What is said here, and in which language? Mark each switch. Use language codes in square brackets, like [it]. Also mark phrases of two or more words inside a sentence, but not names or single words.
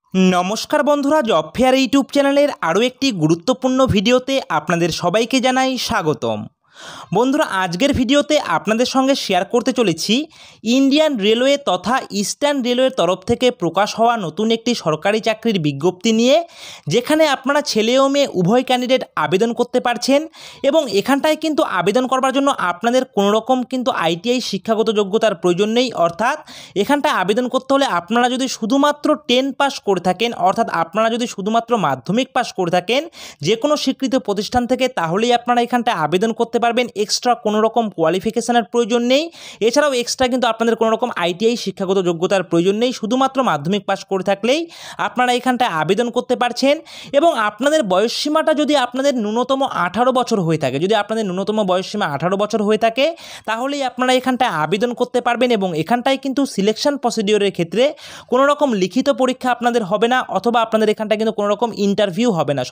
[bn] নমস্কার বন্ধুরা জব ফেয়ার ইউটিউব চ্যানেল আরো এক গুরুত্বপূর্ণ ভিডিওতে আপনাদের সবাইকে জানাই স্বাগতম। বন্ধুরা আজকের ভিডিওতে আপনাদের সঙ্গে শেয়ার করতে চলেছি ইন্ডিয়ান রেলওয়ে তথা ইস্টার্ন রেলওয়ের তরফ থেকে প্রকাশ হওয়া নতুন একটি সরকারি চাকরির বিজ্ঞপ্তি নিয়ে যেখানে আপনারা ছেলে ও মেয়ে উভয় ক্যান্ডিডেট আবেদন করতে পারছেন এবং এখানটায় কিন্তু আবেদন করবার জন্য আপনাদের কোনো রকম কিন্তু আইটিআই শিক্ষাগত যোগ্যতার প্রয়োজন নেই। অর্থাৎ এখানটায় আবেদন করতে হলে আপনারা যদি শুধুমাত্র 10 পাস করে থাকেন অর্থাৎ আপনারা যদি শুধুমাত্র মাধ্যমিক পাস করে থাকেন যে কোনো স্বীকৃত প্রতিষ্ঠান থেকে তাহলেই আপনারা এখানটায় আবেদন করতে পারবেন। এক্সট্রা কোনো রকম কোয়ালিফিকেশনের প্রয়োজন নেই। এছাড়াও এক্সট্রা কিন্তু আপনাদের কোনো রকম আইটিআই শিক্ষাগত যোগ্যতার প্রয়োজন নেই। শুধুমাত্র মাধ্যমিক পাস করে থাকলেই আপনারা এখানটায় আবেদন করতে পারছেন এবং আপনাদের বয়স সীমাটা যদি আপনাদের ন্যূনতম 18 বছর হয়ে থাকে, যদি আপনাদের ন্যূনতম বয়স সীমা 18 বছর হয়ে থাকে তাহলেই আপনারা এখানটায় আবেদন করতে পারবেন এবং এখানটায় কিন্তু [en] selection procedure-er [bn] ক্ষেত্রে কোনো রকম লিখিত পরীক্ষা আপনাদের হবে না অথবা আপনাদের এখানটায় কিন্তু কোনো রকম ইন্টারভিউ হবে না।